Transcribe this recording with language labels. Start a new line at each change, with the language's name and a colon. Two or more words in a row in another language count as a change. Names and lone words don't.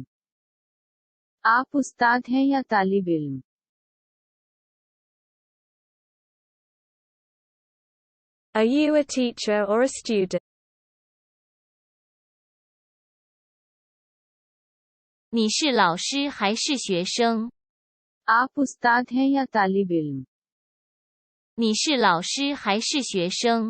Hindi: आप उस्ताद हैं या तालिब इल्म?
English: Are you a teacher or a student?
Chinese: 你是老师还是学生？
Hindi: आप उस्ताद हैं या तालिब इल्म?
Chinese: 你是老师还是学生？